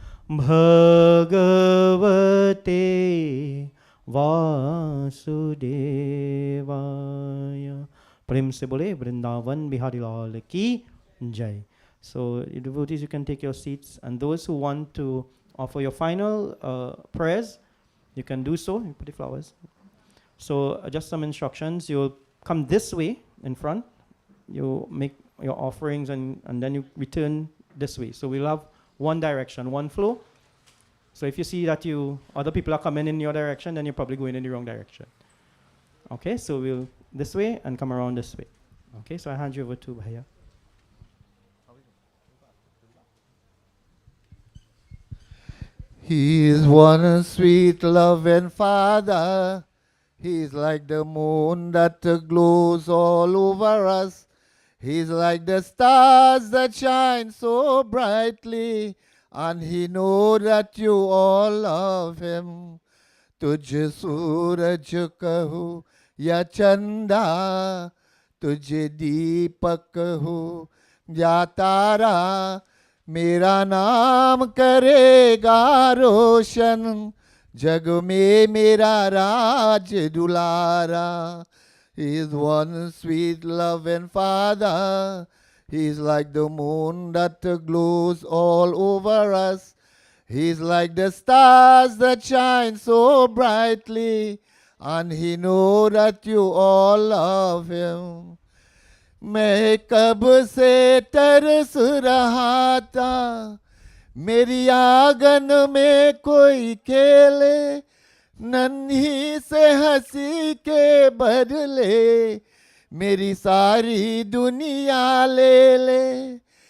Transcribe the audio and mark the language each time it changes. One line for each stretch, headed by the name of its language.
Hindi: भगवते वासुदेवाय प्रेम से बोले वृंदावन बिहारी लाल की jai.
English: So, devotees, you can take your seats, and those who want to offer your final prayers, you can do so. You put the flowers. So, just some instructions. You'll come this way in front. You make your offerings, and then you return this way. So, we'll have one direction, one flow. So, if you see that other people are coming in your direction, then you're probably going in the wrong direction. Okay, so we'll this way and come around this way. Okay, so I hand you over to Bhaiya. He is one sweet loving Father. He's like the moon that glows all over us. He's like the stars that shine so brightly. And he knows that you all love him.
Hindi: तुझे सूरज कहूँ या चंदा, तुझे दीपक कहूँ या तारा, मेरा नाम करेगा रोशन, जग में मेरा राज दुलारा.
English: He is one sweet loving Father. He's like the moon that glows all over us. He's like the stars that shine so brightly, and he knows that you all love him.
Hindi: मैं कब से तरस रहा था, मेरी आंगन में कोई खेले, नन्ही से हंसी के बदले मेरी सारी दुनिया ले ले.